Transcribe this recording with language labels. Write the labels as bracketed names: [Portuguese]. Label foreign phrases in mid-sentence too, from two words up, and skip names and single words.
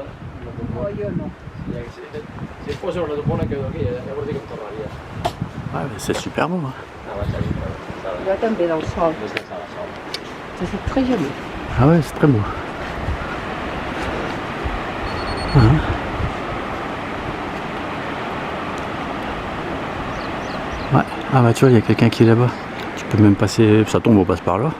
[Catalan] No, jo no. si em poso una topola quedo aquí, llavors sí que em tornaria. [French] Ah, c'est super beau. Hein. [Catalan] Ah, vaig a dir, Jo també del sol. descansar la sol. [French] C'est très joli. Ah ouais, c'est très beau. Hein. Ouais. Ah bah tu vois, il y a quelqu'un qui est là-bas. Tu peux même passer, ça tombe, on passe par là.